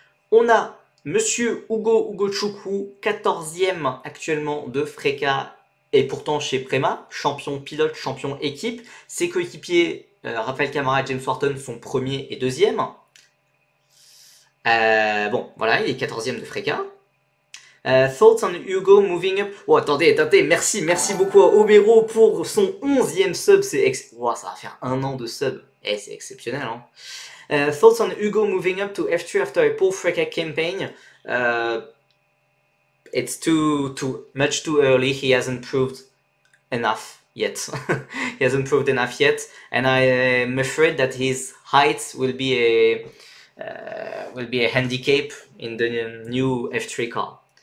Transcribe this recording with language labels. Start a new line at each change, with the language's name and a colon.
French: On a Monsieur Hugo Chukwu, 14e actuellement de Freca, et pourtant chez Prema, champion pilote, champion équipe. Ses coéquipiers, Raphaël Camara et James Wharton, sont 1er et 2e. Bon, voilà, il est 14e de Freca.
English: Thoughts on Hugo moving up.
French: Oh, attendez, merci beaucoup à Obero pour son 11e sub. Ça va faire 1 an de sub. C'est exceptionnel, hein.
English: Thoughts on Hugo moving up to F3 after a poor Freca campaign. It's too much too early. He hasn't proved enough yet. He hasn't proved enough yet, and I'm afraid that his height will be a handicap in the new F3 car.